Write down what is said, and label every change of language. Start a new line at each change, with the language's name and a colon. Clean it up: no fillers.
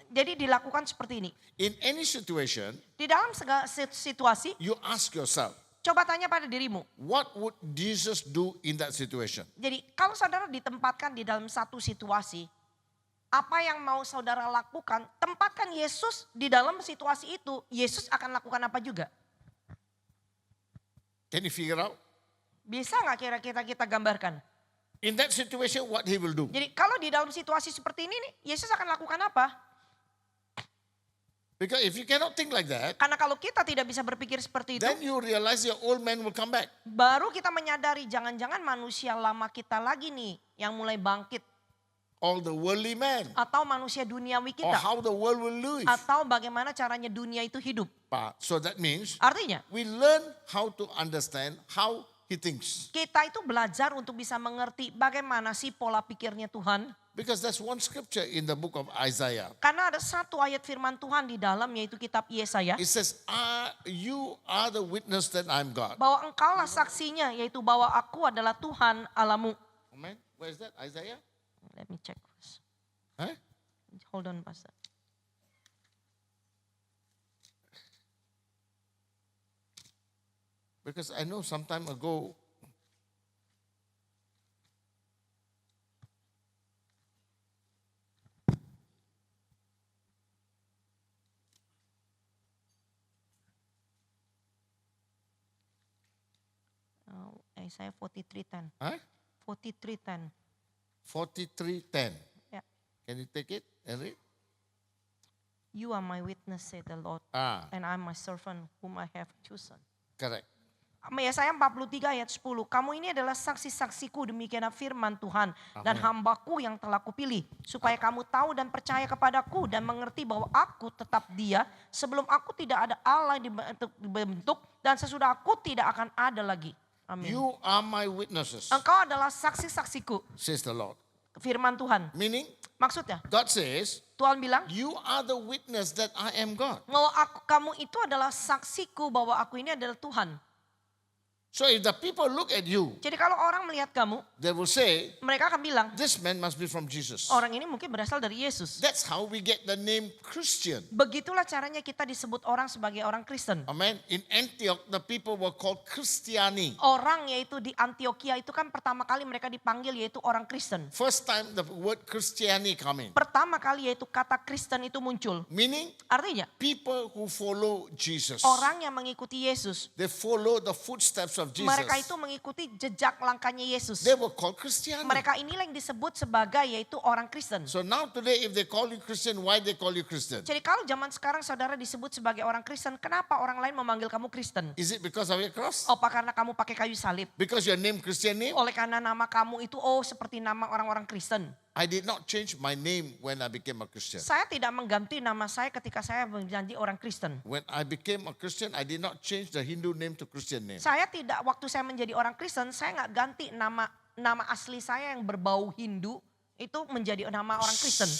Indonesian: Jadi dilakukan seperti ini.
English: In any situation,
Indonesian: Di dalam segala situasi,
English: you ask yourself,
Indonesian: coba tanya pada dirimu.
English: what would Jesus do in that situation?
Indonesian: Jadi kalau saudara ditempatkan di dalam satu situasi, apa yang mau saudara lakukan, tempatkan Yesus di dalam situasi itu. Yesus akan lakukan apa juga?
English: Can you figure out?
Indonesian: Bisa nggak kira-kira kita gambarkan?
English: In that situation, what he will do?
Indonesian: Jadi kalau di dalam situasi seperti ini nih, Yesus akan lakukan apa?
English: Because if you cannot think like that,
Indonesian: Karena kalau kita tidak bisa berpikir seperti itu,
English: then you realize your old man will come back.
Indonesian: baru kita menyadari jangan-jangan manusia lama kita lagi nih yang mulai bangkit.
English: All the worldly man.
Indonesian: Atau manusia duniawi
English: Or
Indonesian: kita.
English: how the world will live.
Indonesian: Atau bagaimana caranya dunia itu hidup.
English: So that means
Indonesian: Artinya
English: we learn how to understand how he thinks.
Indonesian: kita itu belajar untuk bisa mengerti bagaimana sih pola pikirnya Tuhan.
English: Because that's one scripture in the book of Isaiah.
Indonesian: Karena ada satu ayat firman Tuhan di dalam yaitu kitab Yesaya.
English: It says, you are the witness that I'm God.
Indonesian: Bahwa engkaulah saksinya yaitu bahwa aku adalah Tuhan Alamu.
English: Amen. Where is that? Isaiah? Let me check first. Huh? Hold on Pastor. Because I know some time ago, Isaiah 43:10. huh? 43:10. 43:10.
Indonesian: Ya.
English: Can you take it and read? You are my witness, said the Lord, and I am my servant whom I have chosen. Correct.
Indonesian: Yesaya 43 ayat 10. Kamu ini adalah saksi-saksiku, demikianlah firman Tuhan. Dan hambaku yang telah kupilih. Supaya kamu tahu dan percaya kepadaku dan mengerti bahwa aku tetap Dia. Sebelum aku tidak ada Allah dibentuk dan sesudah aku tidak akan ada lagi. Amin.
English: You are my witnesses,
Indonesian: Engkau adalah saksi-saksiku,
English: says the Lord.
Indonesian: firman Tuhan.
English: Meaning,
Indonesian: Maksudnya,
English: God says,
Indonesian: Tuhan bilang,
English: you are the witness that I am God.
Indonesian: bahwa kamu itu adalah saksiku bahwa aku ini adalah Tuhan.
English: So if the people look at you,
Indonesian: Jadi kalau orang melihat kamu,
English: they will say,
Indonesian: mereka akan bilang,
English: this man must be from Jesus.
Indonesian: orang ini mungkin berasal dari Yesus.
English: That's how we get the name Christian.
Indonesian: Begitulah caranya kita disebut orang sebagai orang Kristen.
English: Amen. In Antioch, the people were called Christiani.
Indonesian: Orang yaitu di Antioquia itu kan pertama kali mereka dipanggil yaitu orang Kristen.
English: First time the word Christiani come in.
Indonesian: Pertama kali yaitu kata Kristen itu muncul.
English: Meaning,
Indonesian: Artinya,
English: people who follow Jesus.
Indonesian: orang yang mengikuti Yesus.
English: They follow the footsteps of Jesus.
Indonesian: Mereka itu mengikuti jejak langkahnya Yesus.
English: They were called Christiani.
Indonesian: Mereka inilah yang disebut sebagai yaitu orang Kristen.
English: So now today if they call you Christian, why they call you Christian?
Indonesian: Jadi kalau zaman sekarang saudara disebut sebagai orang Kristen, kenapa orang lain memanggil kamu Kristen?
English: Is it because of your cross?
Indonesian: Apa karena kamu pakai kayu salib?
English: Because your name Christian name?
Indonesian: Oleh karena nama kamu itu seperti nama orang-orang Kristen.
English: I did not change my name when I became a Christian.
Indonesian: Saya tidak mengganti nama saya ketika saya menjadi orang Kristen.
English: When I became a Christian, I did not change the Hindu name to Christian name.
Indonesian: Saya tidak, waktu saya menjadi orang Kristen, saya nggak ganti nama asli saya yang berbau Hindu itu menjadi nama orang Kristen.